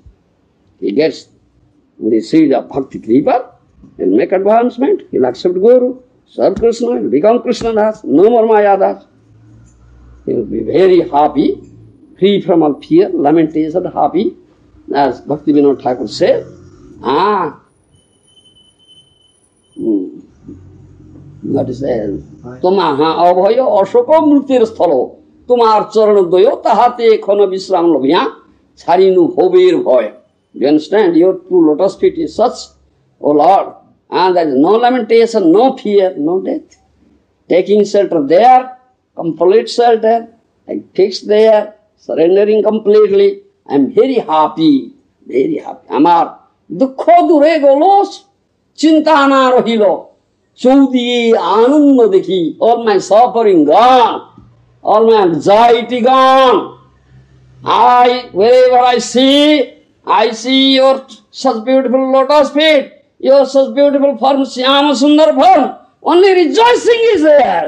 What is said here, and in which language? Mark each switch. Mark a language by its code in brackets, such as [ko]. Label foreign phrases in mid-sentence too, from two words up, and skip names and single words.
[en] He gets the seed of Bhakti Kripa, he'll make advancement, he'll accept Guru, serve Krishna, he'll become Krishna Das, no more Maya Das. He'll be very happy, free from all fear, lamentation, happy. As Bhakti Vinod Thakur says, what is that? [bn] তুমহা অভয় অশোক মৃত্যুর স্থল, তোমার চরণ দ্বয় তাহাতে খানা বিশ্রাম লভ্য, ছাড়িনু হবির ভয়. [en] Do you understand? Your two lotus feet is such, O Lord, and there is no lamentation, no fear, no death. Taking shelter there, complete shelter, I fixed there, surrendering completely. I am very happy, very happy. [bn] আমার দুঃখ দূরে গেল, চিন্তা না রহিল, চৌদিক আনন্দ দেখি, [en] all my suffering gone, all my anxiety gone. Wherever I see your such beautiful lotus feet, your such beautiful form, Syama Sundar form. Only rejoicing is there.